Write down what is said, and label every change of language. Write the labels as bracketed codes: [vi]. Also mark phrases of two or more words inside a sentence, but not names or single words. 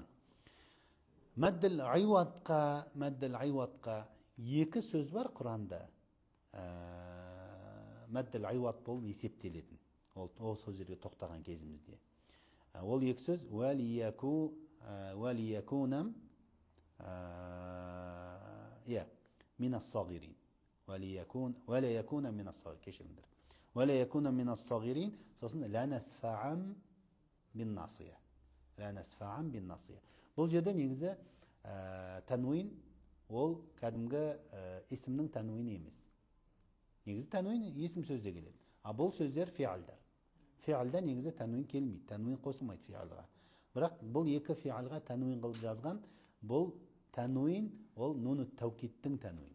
[kk] Мәдділ айуатқа екі сөз бар Құранда. [ar] مد العوض [kk] болып есептелетін. Ол сөздерге тоқтаған кезімізде. Ол екі сөз [ar] وليكونا من الصغيرين. وليكونا من الصغيرين. [kk] Кешіріңдер. [ar] وَلَيَكُونَ مِنَ الصَّغِيرِينَ [kk] сосын [ar] لَنَسْفَعًا بِالنَّاصِيَةِ. [kk] Бұл жерде негізі тәнуин ол кәдімгі исімнің тәнуини емес. Негізі тәнуин есім сөзде келеді. Бұл сөздер фиалдар. Фиалда негізі тәнуин келмейді. Тәнуин қосылмайды фиалға. Бірақ бұл екі фиалға тәнуин қылып жазған, бұл тәнуин ол нуну тәукидтің тәнуини.